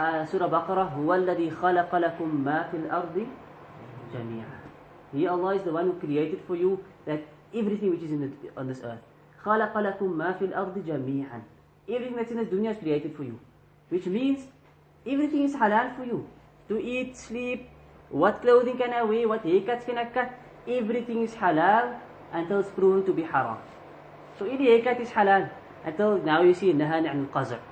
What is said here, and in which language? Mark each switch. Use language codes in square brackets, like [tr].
[ar] Surah Baqarah, هو الذي خلق لكم ما في الأرض جميعا. [en] He, Allah, is the one who created for you that everything which is on this earth. [ar] خلق لكم ما في الأرض جميعا. [en] Everything that's in this dunya is created for you. Which means everything is halal for you. To eat, sleep, what clothing can I wear, what haircuts can I cut. Everything is halal until it's proven to be haram. So any haircut is halal until now you see nahan an al-qaza'.